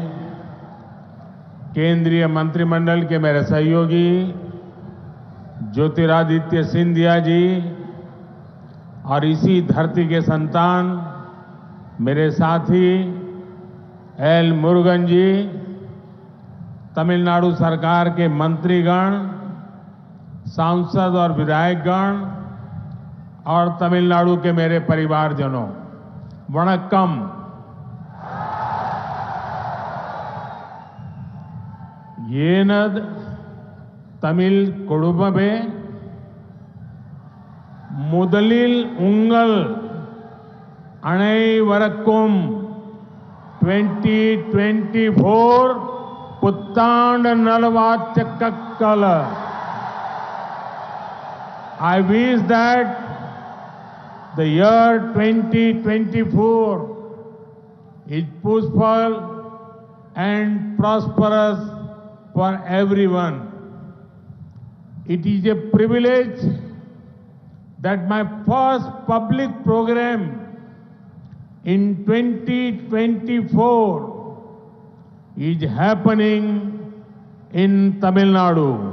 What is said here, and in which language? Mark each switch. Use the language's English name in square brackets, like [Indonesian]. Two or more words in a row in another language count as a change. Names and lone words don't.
[Hindi] केंद्रीय मंत्रिमंडल के मेरे सहयोगी ज्योतिरादित्य सिंधिया जी और इसी धरती के संतान मेरे साथी L मुरुगन जी, तमिलनाडु सरकार के मंत्रीगण, सांसद और विधायकगण और तमिलनाडु के मेरे परिवारजनों, वणक्कम। [Tamil] எனது தமிழ் குடும்பமே முதலில் உங்கள் அனைவருக்கும் 2024 புத்தாண்டு நல்வாழ்த்துக்கள். [English] I wish that the year 2024 is peaceful and prosperous for everyone. It is a privilege that my first public program in 2024 is happening in Tamil Nadu.